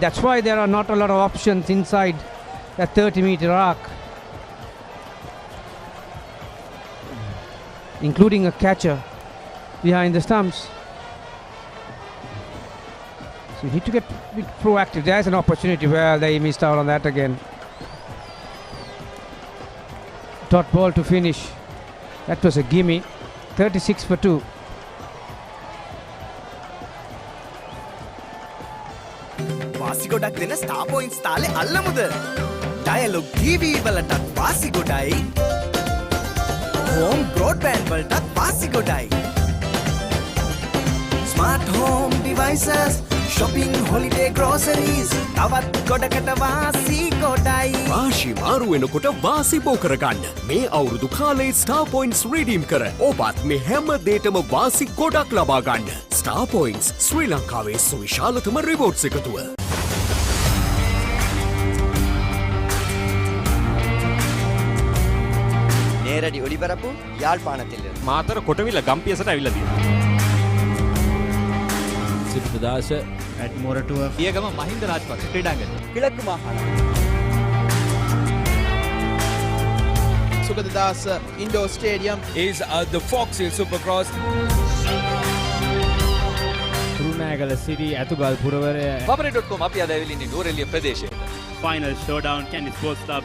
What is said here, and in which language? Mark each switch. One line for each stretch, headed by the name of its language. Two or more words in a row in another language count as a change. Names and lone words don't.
English: That's why there are not a lot of options inside that 30-meter arc, including a catcher behind the stumps. So you need to get a bit proactive. There's an opportunity where they missed out on that again. Dot ball to finish. That was a gimme. 36 for 2.
Sinhala: වාසි ගොඩක් දෙන ස්ටාර් පොයින්ට්ස් තාලේ අල්ලමුද? ඩයලොග් TV වලටත් වාසි ගොඩයි.
English: Home broadband
Sinhala: වලටත් වාසි ගොඩයි.
English: Smart home devices, shopping, holiday groceries,
Sinhala: තවත් ගොඩකට වාසි ගොඩයි. රාශි මාරු වෙනකොට වාසි බෝ කරගන්න. මේ අවුරුදු කාලේ Star Points redeem කර ඔබත් මේ හැම දේටම වාසි ගොඩක් ලබා ගන්න. Star Points ශ්‍රී ලංකාවේ සුවිශාලතම රිවෝඩ්ස් එකතුව.
Tamil: நேரடி ஒளிபரப்பு யாழ்ப்பாணத்திலிருந்து.
Sinhala: මාතර කොටවිල ගම්පියසට ඇවිල්ලා තියෙනවා. සිරිපදාස ඇඩ්මොරටුව පියගම මහින්ද රාජපක්ෂ ක්‍රීඩාංගණය.
Tamil: கிழக்கு மாகாணம்.
Sinhala: සුගතදාස ඉන්ඩෝර් ස්ටේඩියම්
English: is the Fox Hill Supercross.
Sinhala: කුරුණෑගල සිටි ඇතුගල් පුරවරය Batsman.com අපි අද ඇවිල්ලා ඉන්නේ නූරෙලිය ප්‍රදේශයේ.
English: Final showdown, Candy Sports Club.